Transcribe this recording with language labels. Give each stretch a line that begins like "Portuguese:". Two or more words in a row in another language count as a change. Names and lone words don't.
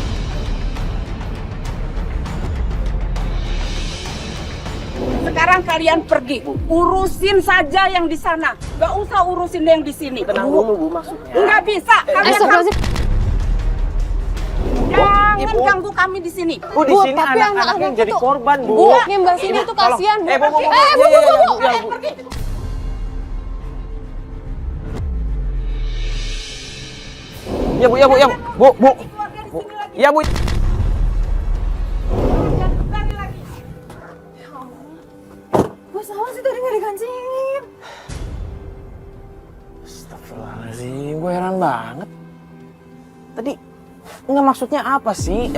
Indonesian: Sekarang kalian pergi, urusin saja yang di sana. Gak usah urusin yang di sini. Tenang dulu Bu maksudnya. Nggak bisa. Kalian Astagfirullahaladzim. jangan Ibu. ganggu kami di sini. Bu di Bu, sini tapi anak-anaknya anak-anak yang jadi itu- korban Bu. Bu, yang Mbak Cindy Ibu, itu tolong. kasihan Bu. Bu. Bu. Iya, iya, Bu. Ya Bu, ya Bu, ya Bu. Bu, Bu. Bu. Ya Bu. Gue salah sih tadi nggak dikancingin. Astagfirullahaladzim, gue heran banget. Tadi nggak maksudnya apa sih?